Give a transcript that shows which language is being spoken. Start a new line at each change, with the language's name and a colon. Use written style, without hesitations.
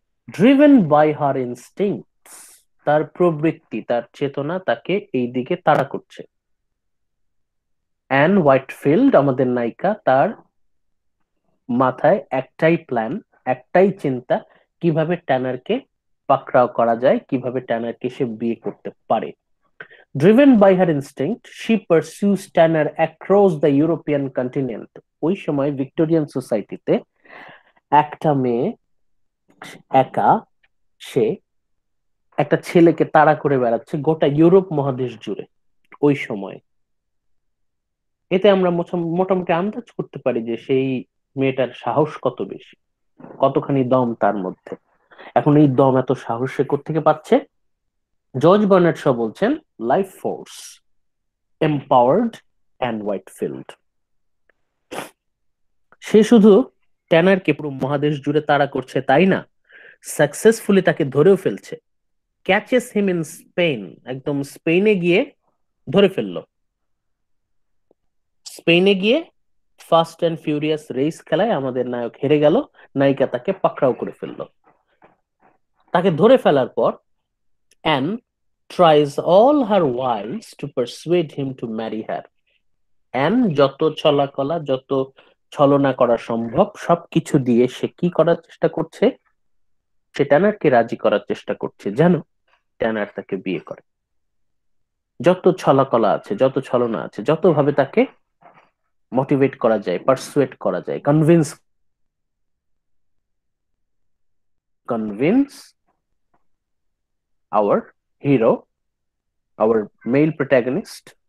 English: Driven by her instincts.
Bangla: তার প্রবৃত্তি, তার চেতনা তাকে এই দিকে তাড়া করছে। অ্যান হোয়াইটফিল্ড, আমাদের নায়িকা, তার মাথায় একটাই প্ল্যান, একটাই চিন্তা, কিভাবে ট্যানারকে পাকড়াও করা যায়, কিভাবে ট্যানারকে সে বিয়ে করতে পারে।
English: Driven by her instinct, she pursues Tanner across the European continent.
Bangla: ওই সময় ভিক্টোরিয়ান সোসাইটিতে একটা মেয়ে একা, সে একটা ছেলেকে তাড়া করে বেড়াচ্ছে গোটা ইউরোপ মহাদেশ জুড়ে ওই সময়। এতে আমরা মোটামুটি আন্দাজ করতে পারি যে সেই মেয়েটার সাহস কত বেশি, কতখানি দম তার মধ্যে। এখন এই দম, এত সাহস সে কোত্থেকে পাচ্ছে? জর্জ বার্নার্ড শ বলছেন life force, empowered and Whitefield. সে শুধু ট্যানারকে পুরো মহাদেশ জুড়ে তাড়া করছে তাই না, সাকসেসফুলি তাকে ধরেও ফেলছে।
English: catches him in Spain,
Bangla: একদম স্পেনে গিয়ে ধরে ফেললো। স্পেনে গিয়ে ফাস্ট অ্যান্ড ফিউরিয়াস রেস খেলায় আমাদের নায়ক হেরে গেল, নায়িকা তাকে পাকড়াও করে ফেললো। তাকে ধরে ফেলার পর
English: Ann tries all her wiles to persuade him to marry her.
Bangla: An যত ছলাকলা, যত ছলনা করা সম্ভব সবকিছু দিয়ে সে কি করার চেষ্টা করছে? সে ট্যানারকে রাজি করার চেষ্টা করছে যেন ট্যানার তাকে বিয়ে করে। যত ছলাকলা আছে, যত ছলনা আছে, যত ভাবে তাকে মোটিভেট করা যায়, পারসুয়েট করা যায়,
English: Convince our hero, our male protagonist.